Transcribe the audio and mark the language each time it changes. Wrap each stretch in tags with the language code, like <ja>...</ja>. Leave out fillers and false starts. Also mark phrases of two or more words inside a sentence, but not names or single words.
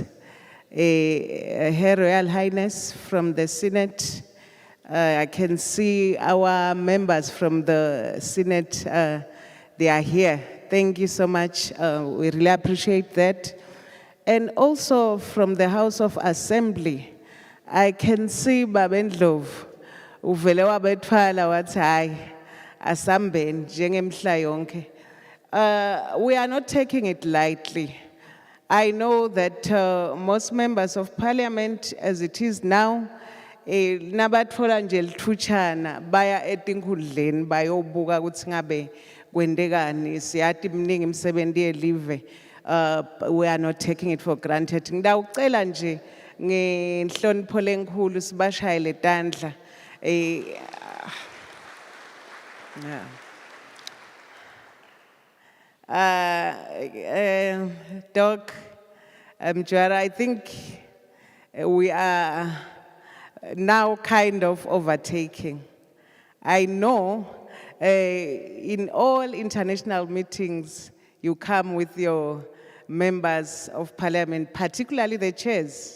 <en>Her Royal Highness from the Senate. I can see our members from the Senate, they are here. Thank you so much. We really appreciate that. And also from the House of Assembly, I can see Babendlov,</en> <ss>uvele wabethwala wathi hayi asambeni njengemhla yonke.</ss> <en>We are not taking it lightly. I know that most members of parliament, as it is now,</en> <ss>nabatfola nje lithutyana baya etinkundleni bayobuka ukuthi ngabe kwendekani siyati mningi imisebenzi yelive.</ss> <en>We are not taking it for granted.</en> <ss>Ngidawucela nje ngenhlonipho lenkulu sibashayele tandla.</ss> <en>Doc, Mjwara, I think we are now kind of overtaking. I know in all international meetings, you come with your members of parliament, particularly the chairs.</en>